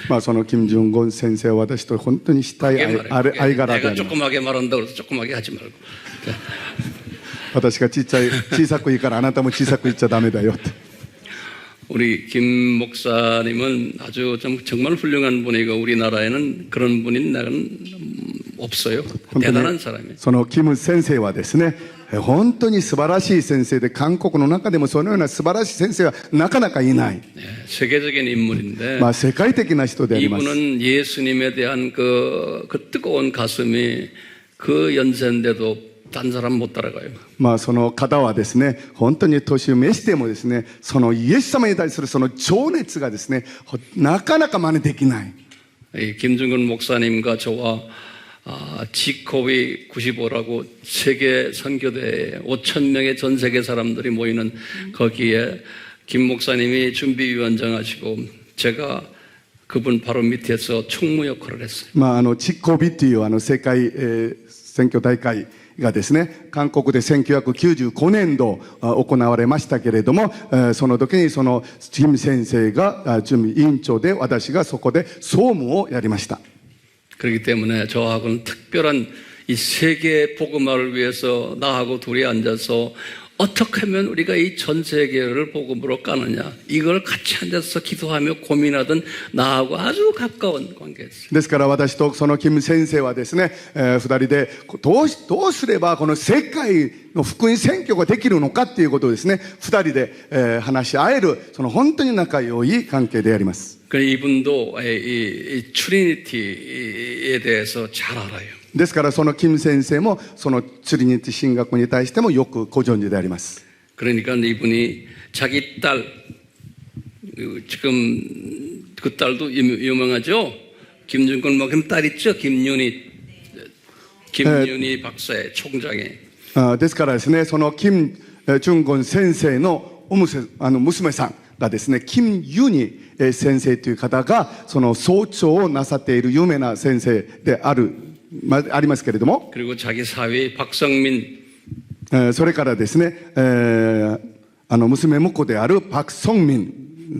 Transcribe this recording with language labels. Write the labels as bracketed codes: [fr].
[ja] その金正権先生は私と本当に親い間柄であります。 [ko] 내가 조그맣게 말한다고 해서 조그맣게 하지 말고. [ja] 私が小さく言うからあなたも小さく言っちゃダメだよって。 [ko] 우리 김 목사님은 아주 정말 훌륭한 분이고 우리나라에는 그런 분인 나는 없어요. 대단한 사람이에요. [ja] そのキム先生はですね、本当に素晴らしい先生で、韓国の中でもそのような素晴らしい先生はなかなかいない。 [ko] 세계적인 인물인데 [ja] 世界的な人であります。 [ko] 이분은 예수님에 대한 그 뜨거운 가슴이 그 연세인데도 딴 사람 못 따라가요. [ja] その方はですね、本当に年を召してもですね、そのイエス様に対するその情熱がですね、なかなか真似できない。 [ko] 김중근 목사님과 저와 지코비 95라고 세계 선교대에 5,000명의 전 세계 사람들이 모이는 거기에 김 목사님이 준비위원장 하시고 제가 그분 바로 밑에서 총무 역할을 했어요. [ja] チコビという世界選挙大会がですね、韓国で1995年度行われましたけれども、その時にその金先生が準備委員長で、私がそこで総務をやりました。 [ko] 그렇기 때문에 저하고는 특별한 이 세계 복음화를 위해서 나하고 둘이 앉아서 어떻게 하면 우리가 이 전 세계를 복음으로 까느냐, 이걸 같이 앉아서 기도하며 고민하던 나하고 아주 가까운 관계였어요. [ja] ですから私とそのキム先生はですね、二人でどうすればこの世界の福音宣教ができるのかっていうことをですね、二人で話し合える、その本当に仲良い関係であります。 [ko] 이분도 이 트리니티에 대해서 잘 알아요. [ja] ですからそのキム先生もそのトゥリニティ神学に対してもよくご存知であります。 [ko] 그러니까 이분이 자기 딸, 지금 그 딸도 유명하죠. 김준권 목사님 딸 있죠. 김윤희 박사의 총장에. [ja] ですからですね、その金正権先生の娘さんがですね、金ユニ先生という方がその総長をなさっている有名な先生でありますけれども、 [ko] 그리고 자기 사위 박성민 [ja] それからですね、娘婿であるパク・ソンミン